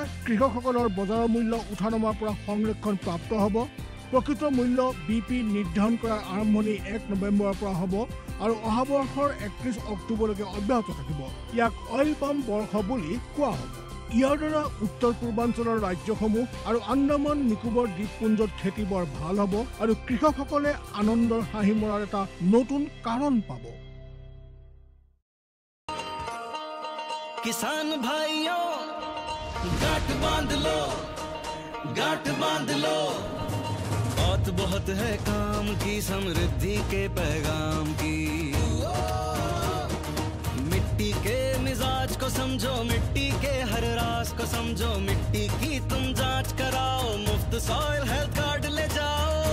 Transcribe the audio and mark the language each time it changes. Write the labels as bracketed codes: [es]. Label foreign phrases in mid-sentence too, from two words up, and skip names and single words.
[as] কৃষকসকলৰ বজাৰৰ মূল্য উঠানামাৰ পৰা সংৰক্ষণ প্ৰাপ্ত হ'ব প্ৰকৃত মূল্য BP নিৰ্ধাৰণ কৰাৰ আৰম্ভণি 1 নৱেম্বৰৰ পৰা হ'ব আৰু অহা বৰ্ষৰ 31 অক্টোবৰলৈকে অব্যাহত থাকিব ইয়াক [en] oil palm [as] বৰ্ষ বুলি কোৱা হ'ব ইয়াৰ দ্বাৰা উত্তৰ পূৰ্বাঞ্চলৰ ৰাজ্যসমূহ আৰু আন্দামান নিকোবৰ দ্বীপপুঞ্জত খেতি বৰ ভাল হ'ব আৰু কৃষকসকলে আনন্দৰ হাঁহি মৰাৰ এটা নতুন কাৰণ পাব [hi] किसान भाइयों गांठ बांध लो बहुत है काम की समृद्धि के पैगाम की मिट्टी के मिजाज को समझो मिट्टी के हर राज को समझो मिट्टी की तुम जांच कराओ मुफ्त सॉइल हेल्थ कार्ड ले जाओ